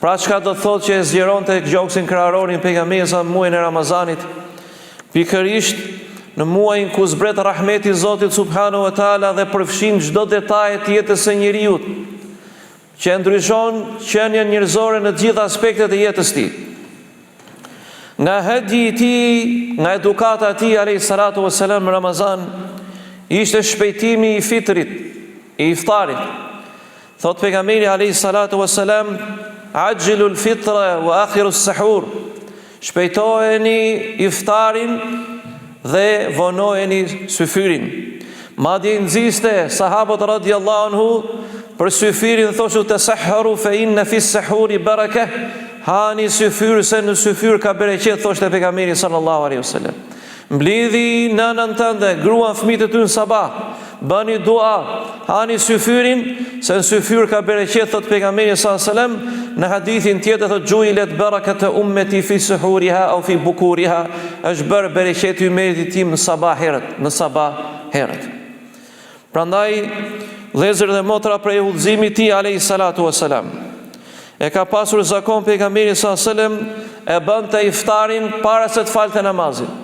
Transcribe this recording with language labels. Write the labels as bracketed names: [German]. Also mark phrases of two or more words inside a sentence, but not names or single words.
[Albanian] Pra çka do të thotë që e zgjeronte gjoksin kraharorin pejgamberin sa muajin e Ramazanit, pikërisht në muajin ku zbret rahmeti i Zotit [Arabic] سبحانه وتعالى [Albanian] dhe përfshin çdo detaj të jetës së njeriut, që ndryshon qenien njerëzore në të gjitha aspektet e jetës tij. Nga hedi i tij, nga edukata e tij [Arabic] عليه الصلاة والسلام [Albanian] në Ramazan, ishte shpejtimi i fitrit, i iftarit. Thot pejgamberi [Arabic] عليه الصلاة والسلام, عجلوا الفطر وأخروا السحور. [Albanian] Shpejtojeni iftarin dhe vonojeni syfyrin. Madje nxiste sahabët [Arabic] رضي الله عنه [Albanian] për syfyrin, thoshu [Arabic] تسحروا فإن في السحور بركة. [Albanian] Hani syfyr, se në syfyr ka bereqet, thoshte pejgamberi [Arabic] صلى الله عليه وسلم. [Albanian] Mblidhi nënën tënde, gruan, fëmijët e ty në sabah, bëni dua, hani syfyrin, se në syfyr ka bereqet, thot pejgamberi [Arabic] صلى الله عليه وسلم. [Albanian] Në hadithin tjetër thot [Arabic] جعلت بركة أمتي في سحورها أو في بكورها, [Albanian] është bërë bereqeti i umetit tim në sabah herët. Prandaj vëllezër dhe motra, prej udhëzimit i tij [Arabic] عليه الصلاة والسلام, [Albanian] e ka pasur zakon pejgamberi [Arabic] صلى الله عليه وسلم [Albanian] e bënte iftarin para se të falte namazin.